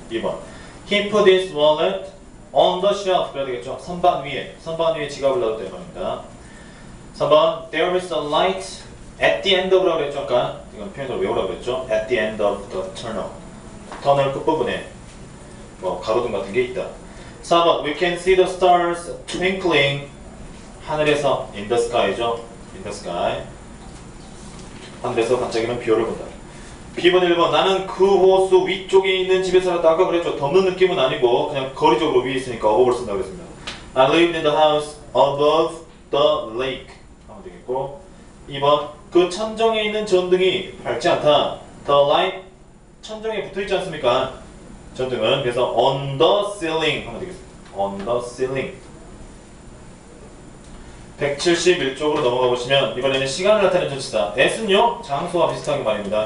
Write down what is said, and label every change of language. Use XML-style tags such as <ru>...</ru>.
<en>2번 He put his wallet on the shelf.</en> <ko>그래야 되겠죠? 선반 위에 지갑을 놔뒀다 말입니다.</ko> <en>3번 There is a light at the end of라고</en> <ko>그랬죠? 아까 이건 표현으로 외우라고 그랬죠?</ko> <en>At the end of the tunnel.</en> <ko>터널 끝부분에 뭐 가로등 같은 게 있다.</ko> <en>4번 We can see the stars twinkling.</en> <ko>하늘에서</ko> <en>in the sky죠. in the sky.</en> <ko>하늘에서 반짝이는 별을 본다. B번 1번 나는 그 호수 위쪽에 있는 집에 살았다. 아까 그랬죠. 덮는 느낌은 아니고 그냥 거리적으로 위에 있으니까 above를 쓴다고 그랬습니다.</ko> <en>I lived in the house above the lake.</en> <ko>하면 되겠고 2번 그 천정에 있는 전등이 밝지 않다.</ko> <en>The light</en> <ko>천정에 붙어있지 않습니까? 전등은. 그래서</ko> <en>on the ceiling</en> <ko>하면 되겠습니다.</ko> <en>on the ceiling.</en> <ko>171쪽으로 넘어가 보시면 이번에는 시간을 나타내는 전치사 at은요 장소와 비슷하게 말입니다.</ko>